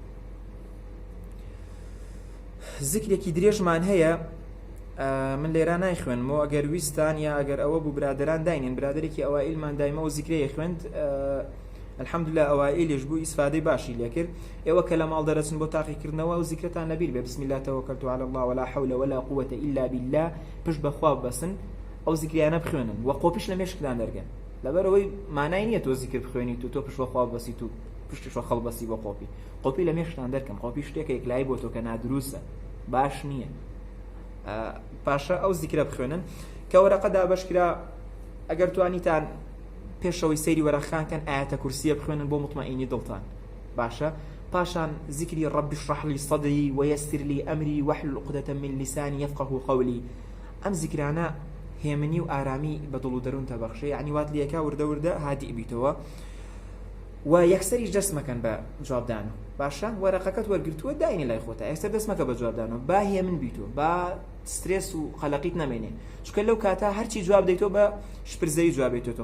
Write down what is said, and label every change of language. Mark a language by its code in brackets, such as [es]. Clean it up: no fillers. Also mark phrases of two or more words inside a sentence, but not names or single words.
[ckb] زیکرێکی درێژمان هەیە من لێرە نایخوێنمەوە، ئەگەر ویستان یا ئەگەر ئەوە بوو برادران داینێن، برادێکی ئەوائیلمان دایمەوە زیکرەیە خوێند الحەمدولله ئەوائیلش بوو ئیسفادەی باشی لێ کرد. ئێوە کە لە ماڵ دەرەچن بۆ تاقیکردنەوە و زیکرتان نەبیر بێ [ar] بسم الله توکلت علی الله ولا حول ولا قوة إلا بالله [ckb] پشت بەخوا بەسن ئەو زیکریانە بخوێنن و قۆپیش لە مێشکدان دەرگەن، لەبەرەوەی مانای نییە تۆ زیکر بخوێنیت و تۆ پشت بەخوا بەسیت و پشتیشوە خەڵبەسی بە قۆپی لە مێشکدان دەرکەن. قۆپی شتێکە یەکلایی بۆ تۆ کە نادرووسە باش نییە. پاشە ئەو زیکرە بخوێنن کە وەرەقە دابەشکرا. ئەگەر توانیتان پێشەوەی سەیری وەرەقەکان ئاەتە کورسیە بخوێنن بۆ مطمئینی دڵتان. باشە پاشان زیکری [ar] ربی اشرح لي صدري ويسر لي أمري واحلل عقدة من لساني يفقهوا قولي. [ckb] ئەم زیکرانە هێمنی و ئارامی بە دڵ و دەروون تەبەخشێ، یعنی وات لەکە وردە وردە هادی بیتەوە و یەکسەریش دەستمەکەن بە جوابدان. باشە وەرەقەکەت وەرگرتووە داینی لای خۆتە، یەکسەر دەستمەکە بە جوابدانەوە با هێمن بیتۆ با سترێس و خەلەقیت نەمێنێ، چونکە لەو کاتە هەرچی جواب دەیتۆ بە شپرزەی جوابێتۆ.